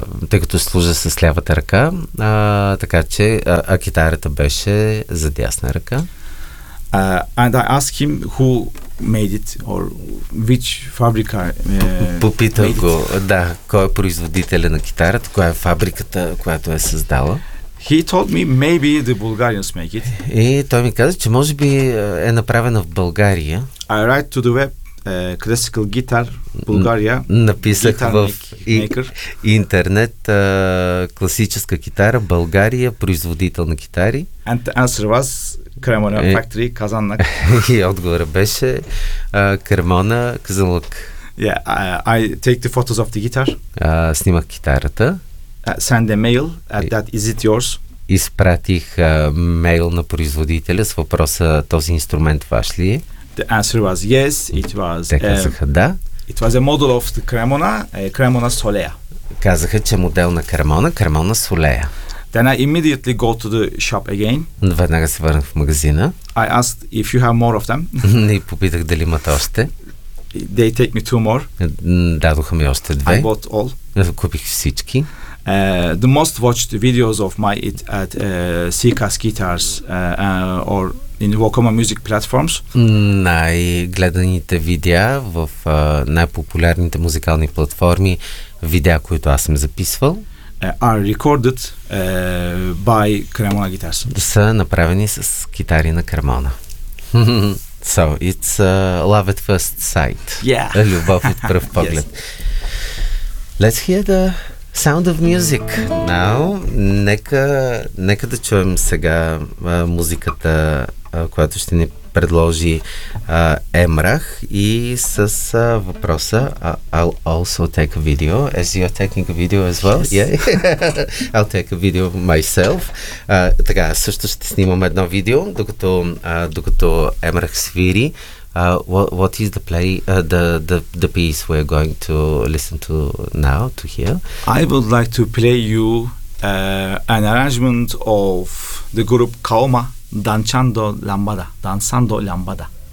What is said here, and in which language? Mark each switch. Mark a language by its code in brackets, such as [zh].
[bg] тъй като служа с лявата ръка, така че китарата беше за дясна ръка. [en] And I asked him who made it or which fabrica [bg] Попитах го, да, кой е производителя на китарата, коя е фабриката, която е създала. [en] He told me maybe the Bulgarians make it. [bg] И той ми каза, че може би е направена в България. [en] I write to the web classical guitar Bulgaria. [bg] Написах guitar в maker. Интернет класическа китара България, производител на китари. [en] And the answer was Cremona factory Kazanlak. [bg] И отговорът беше Кремона Казанлък. [en] Yeah, I take the photos of the guitar. [bg] Снимах китарата. [en] Send a mail at that, is it yours? [bg] Изпратих мейл на производителя с въпроса, този инструмент ваш ли е? [en] The answer was yes, it was. [bg] Те казаха да. [en] It was a model of the Cremona, Cremona Solea. [bg] Казаха, че модел на Cremona, Cremona Solea. [en] Then I immediately go to the shop again. [bg] Веднага се върнах в магазина. [en] I asked if you have more of them. [bg] Не попитах дали имат още. [en] They take me two more. [bg] Дадоха ми още две. [en] I bought all. [bg] Купих всички. [en] The most watched videos of my it at Seacast Guitars or in Wacoma Music Platforms. [bg] Най-гледаните видеа в най-популярните музикални платформи, видеа, които аз съм записвал, [en] Are recorded by Cremona Guitars. [bg] Са направени с китари на Cremona. [en] So, it's love at first sight. Yeah. [bg] Любов от пръв поглед. [en] Yes. Let's hear the Sound of Music. [bg] Now, нека да чуем сега музиката, която ще ни предложи Емрах, и с въпроса [en] I'll also take a video as you're taking a video as well. Yes. Yeah. I'll take a video myself. [bg] Така, също ще снимам едно видео, докато Емрах свири. [en] What is the play, the piece we're going to listen to now, to hear? I would like to play you an arrangement of the group Kaoma, Danchando Lambada, Dansando Lambada.